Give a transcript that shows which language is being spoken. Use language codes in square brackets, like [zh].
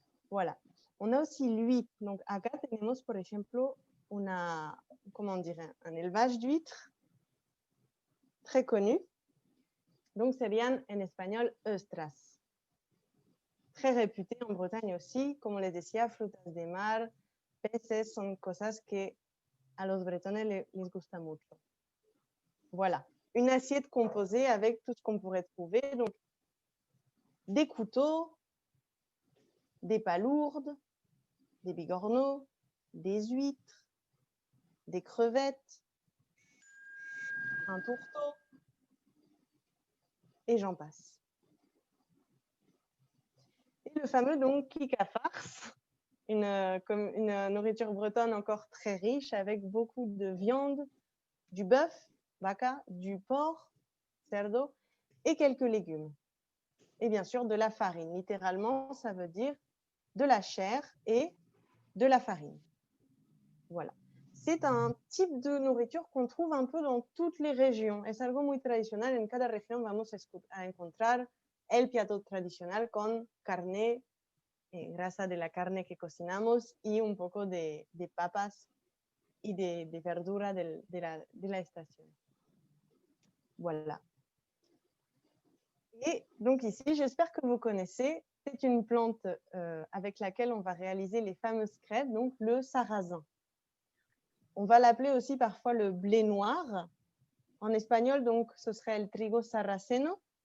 [fr] Voilà. On a aussi l'huître. Donc, [es] acá tenemos, por ejemplo, [fr] un élevage d'huîtres très connu. Donc, serían en espagnol ostras. Très réputé en Bretagne aussi. [es] Como les decía, frutas de mar, peces, son cosas que a los bretones les gusta mucho. [fr] Voilà. Une assiette composée avec tout ce qu'on pourrait trouver. Donc, des couteaux, des palourdes, des bigorneaux, des huîtres, des crevettes, un tourteau, et j'en passe. Et le fameux donc kika farce, une nourriture bretonne encore très riche avec beaucoup de viande, du bœuf, vaca, du porc, cerdo, et quelques légumes. Et bien sûr de la farine. Littéralement, ça veut dire de la chair et de la farine. Voilà. C'est un type de nourriture qu'on trouve un peu dans toutes les régions. [es] Es algo muy tradicional. En cada región vamos a encontrar el plato tradicional con carne, grasa de la carne que cocinamos y un poco de papas y de verdura de la estación. [fr] Voilà. Et donc ici, j'espère que vous connaissez, c'est une plante avec laquelle on va réaliser les fameuses crêpes, donc le sarrasin. On va l'appeler aussi parfois le blé noir. En espagnol, donc, ce serait [es] el trigo sarraceno.